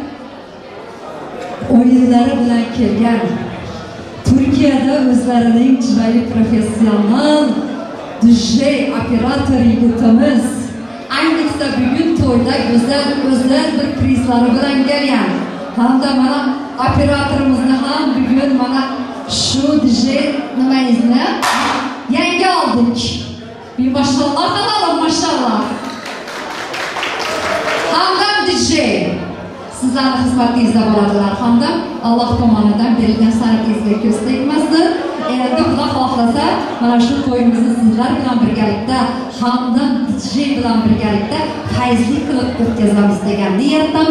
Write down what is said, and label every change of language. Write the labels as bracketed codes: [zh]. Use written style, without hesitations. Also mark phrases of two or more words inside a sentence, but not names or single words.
[uz] o'yinlari bilan kelgan Turkiyada o'zlarining chiroyli professional DJ operator yigitimiz ayniqsa bugun to'yda go'zal bir prizlari bilan kelgan. Hamda mana operatorimizni ham bugun mana shu DJ nimangizni yangi oldik. [tr] Bir maşallah alalım maşallah. [uz] Hamdam DJ. Sizlarning xizmatingizda bo'ladilar. Hamdam Alloh tomonidan berilgan san'atingizga ko'z tegmasdi. Endi Xudo xohlasa mana shu to'yimizni sizlar bilan birgalikda Hamdam DJ bilan birgalikda fayzli qilib o'tkazamiz degan niyatdamiz.